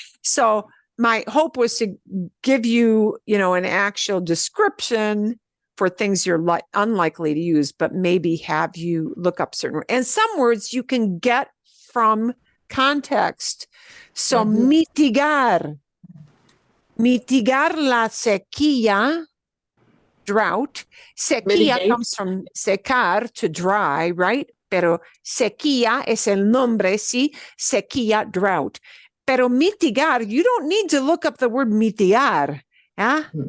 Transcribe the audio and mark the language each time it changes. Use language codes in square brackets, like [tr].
[en] So my hope was to give you, an actual description for things you're unlikely to use, but maybe have you look up certain, and some words you can get from context. [es] So mitigar la sequía, [en] drought. Sequía comes from secar, to dry, right? [es] Pero sequía es el nombre, sí, sequía, [en] drought. Pero mitigar, you don't need to look up the word mitigar. Yeah?